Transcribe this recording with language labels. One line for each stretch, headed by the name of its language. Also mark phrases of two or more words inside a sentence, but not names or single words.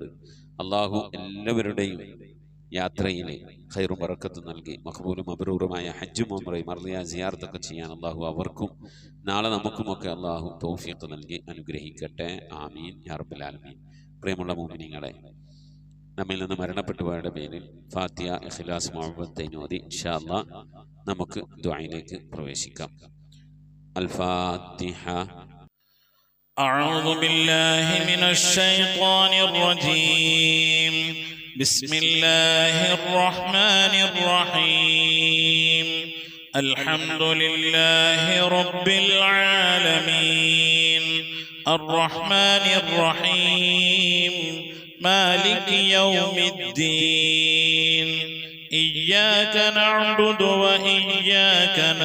Malayalam: അള്ളാഹു എല്ലാവരുടെയും യാത്രയിൽ ഖൈറും ബറക്കത്തും നൽകി മഖ്ബൂലും മബ്റൂറുമായ ഹജ്ജും ഉംറയും മർദിയ സിയാറത്തൊക്കെ ചെയ്യാൻ അള്ളാഹു അവർക്കും നാളെ നമുക്കുമൊക്കെ അള്ളാഹു തൗഫീഖ് നൽകി അനുഗ്രഹിക്കട്ടെ.
Arabic: آمين يا رب العالمين.
Malayalam: പ്രിയമുള്ള മുഅ്മിനീങ്ങളെ, നമ്മിൽ നിന്ന് മരണപ്പെട്ടു പോയവരുടെ പേരിൽ ഫാത്തിഹ, ഇഖ്ലാസ്, മുഅവ്വദത്തൈൻ ഓതി
Arabic: إن شاء الله
Malayalam: നമുക്ക് ദുആയിലേക്ക് പ്രവേശിക്കാം. അൽ ഫാത്തിഹ.
Arabic: أعوذ بالله من الشيطان الرجيم. بسم الله الرحمن الرحيم. الحمد لله رب العالمين الرحمن الرحيم مالك يوم الدين إياك نعبد وإياك